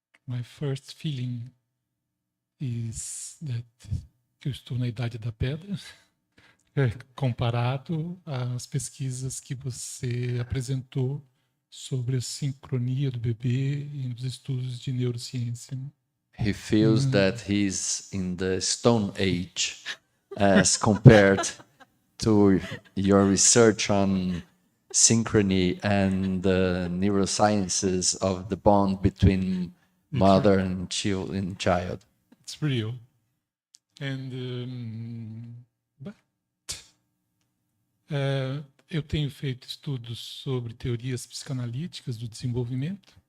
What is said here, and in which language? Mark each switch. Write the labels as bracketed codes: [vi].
[en] my first feeling is that [pt] que eu estou na idade da pedra, comparado às pesquisas que você apresentou sobre a sincronia do bebê e nos estudos de neurociência. Né? [en] He feels that he's in the Stone Age as compared to your research on synchrony and the neurosciences of the bond between mother and child. It's real. And, but, [pt] eu tenho feito estudos sobre teorias psicanalíticas do desenvolvimento.